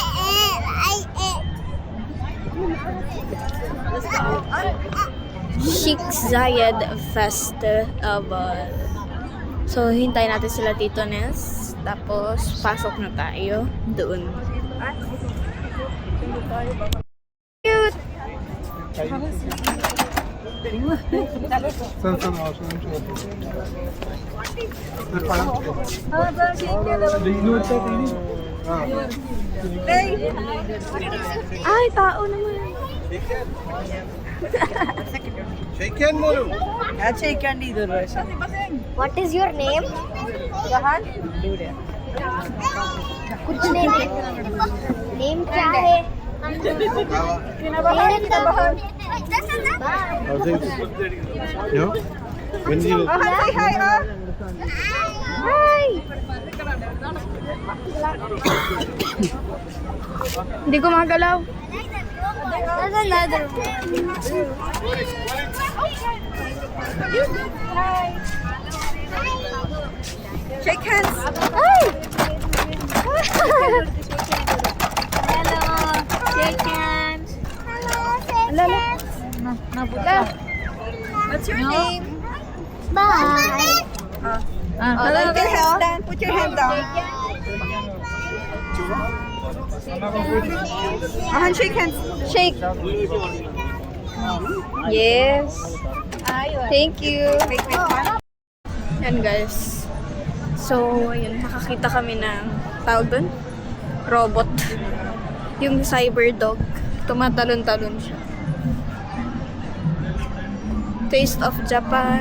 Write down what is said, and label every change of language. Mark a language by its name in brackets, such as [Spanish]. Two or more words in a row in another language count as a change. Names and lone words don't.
[Filipino] Chic Zayed Festival. So, hintayin natin sila Tito Nes. Tapos, pasok na tayo doon. Cute! [Turkish] Sen ağzını çek. Dur falan. Ah, ben şey Değil mi? [Filipino] Ay, tao naman. [English] Shake hand bolo. What is your name? [Hindi] कुछ नहीं नेम क्या है [English] How's things? You? When did you? [Filipino] Hindi ko magalaw. [English] There's another Shake hands. Hi. Hello. Shake hands. Hello. Shake hands. What's your name? Bye. Put your hands down. Put your hand down. Shake hands. Shake. Yes. Thank you. [Filipino] Yan guys. So, ayun, nakakita kami ng tawag doon? Robot. Yung [English] cyber dog. [Filipino] Tumatalon-talon siya. [English] Taste of Japan.